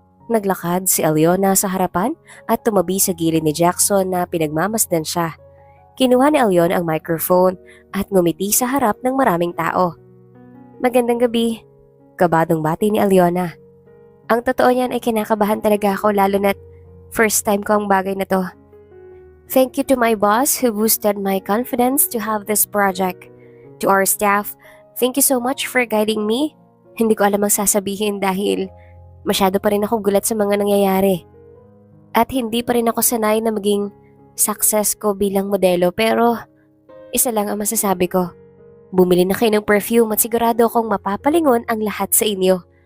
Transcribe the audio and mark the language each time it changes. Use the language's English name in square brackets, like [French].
[Filipino] Naglakad si Aliona sa harapan at tumabi sa gilid ni Jackson na pinagmamasdan siya. Kinuha ni Aliona ang microphone at ngumiti sa harap ng maraming tao. Magandang gabi. Kabadong bati ni Aliona. Ang totoo niyan ay kinakabahan talaga ako lalo na't [English] first time [Filipino] ko ang bagay na to. [English] Thank you to my boss who boosted my confidence to have this project. To our staff, thank you so much for guiding me. [Filipino] Hindi ko alam ang sasabihin dahil masyado pa rin ako gulat sa mga nangyayari. At hindi pa rin ako sanay na maging success ko bilang modelo pero isa lang ang masasabi ko. Bumili na kayo ng perfume at sigurado akong mapapalingon ang lahat sa inyo.